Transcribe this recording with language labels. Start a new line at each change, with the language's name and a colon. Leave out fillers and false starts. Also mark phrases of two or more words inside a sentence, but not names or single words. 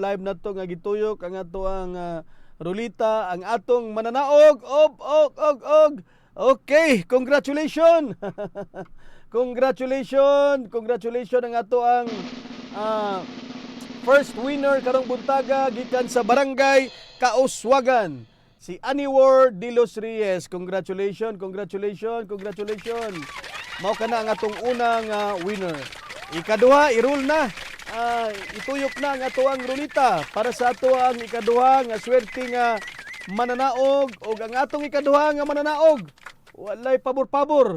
Cebuano: Live na to nga gituyok ang ato ang rulita, ang atong mananaog.
English: Okay, congratulations.
Cebuano: Congratulations ang ato ang
English: first winner
Cebuano: karong buntaga gikan sa Barangay Kauswagan, si Aniwar de los Reyes.
English: Congratulations.
Cebuano: Mao kana ang atong unang winner. Ikaduha, i-roll na. Ituyok na ang ato ang rulita para sa ato ang ikaduha nga swerte nga mananaog, o ang atong ikaduha nga mananaog walay pabor-pabor.